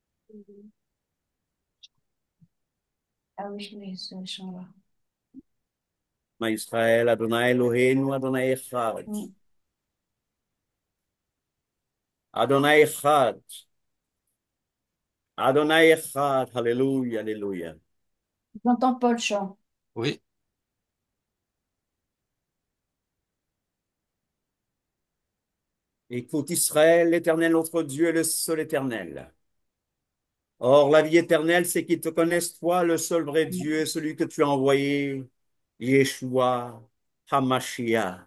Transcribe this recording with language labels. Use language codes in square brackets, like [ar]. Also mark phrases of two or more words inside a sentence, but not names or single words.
[fr] Ah oui, je connais ce chant-là. [he] ישראל, אדוני אלוהינו, אדוני אחד. Mm. אדוני אחד. אדוני אחד. [fr] Alléluia, Alléluia. J'entends pas le chant. Oui. Écoute Israël, l'Éternel, notre Dieu, est le seul éternel. Or, la vie éternelle, c'est qu'ils te connaissent, toi, le seul vrai Dieu, celui que tu as envoyé, [he] ישוע המשיח.